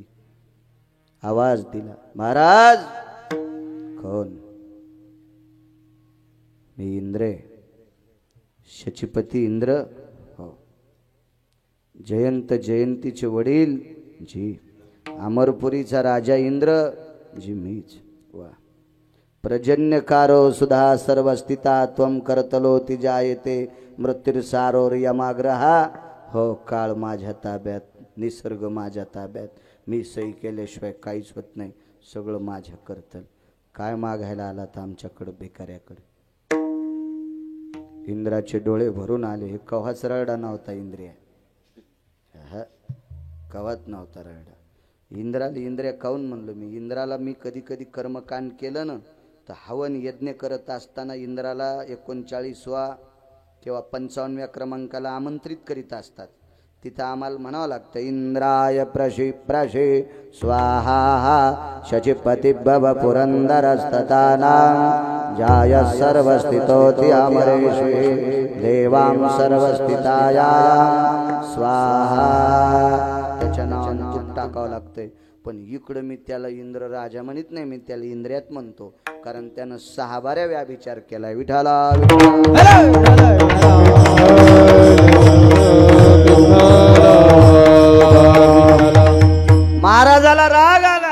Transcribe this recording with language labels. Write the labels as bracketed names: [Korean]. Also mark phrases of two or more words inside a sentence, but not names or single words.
[Marathi] आवाज दिला, महाराज. कोण? मी इंद्र, शचीपती इंद्र. हो. जयंतीचे वडील जी. अमरपुरीचा राजा इंद्र जी, मीच. वा. [Sanskrit] पर्जन्यकारो सुधा सर्वस्थिता त्वं करतलोति जायते मृत्युसारो यमाग्रहा. [Marathi] हो, काळ माझ्या ताब्यात, निसर्ग माझ्या ताब्यात. मी सही केल्याशिवाय काहीच होत नाही, सगळं माझ्या करतल. काय मागायला आला तर आमच्याकडं भिकाऱ्याकडे. इंद्राचे डोळे भरून आले. हे कव्हाच रडा नव्हता इंद्रिया, कवात नव्हता रडा. इंद्रिया काऊन म्हणलो मी? इंद्राला मी कधी कधी कर्मकांड केलं ना, तर हवन यज्ञ करत असताना इंद्राला 39वा किंवा 55व्या क्रमांकाला आमंत्रित करीत असतात. तिथं आम्हाला म्हणावं लागतं, [Sanskrit] इंद्राय प्रशी प्रशी स्वाहा शचीपती भव पुरंदरस्तताना जाय सर्वस्थितोति अमरेषु देवां सर्वस्थिताया स्वाहा. [Marathi] त्याच्या नावानं तूप टाकावं लागतंय. पण इकडं मी त्याला इंद्र राजा म्हणत नाही, मी त्याला इंद्रियात म्हणतो, कारण त्यानं 6 बाऱ्या व्याभिचार केलाय. विठाला महाराजाला राग आला.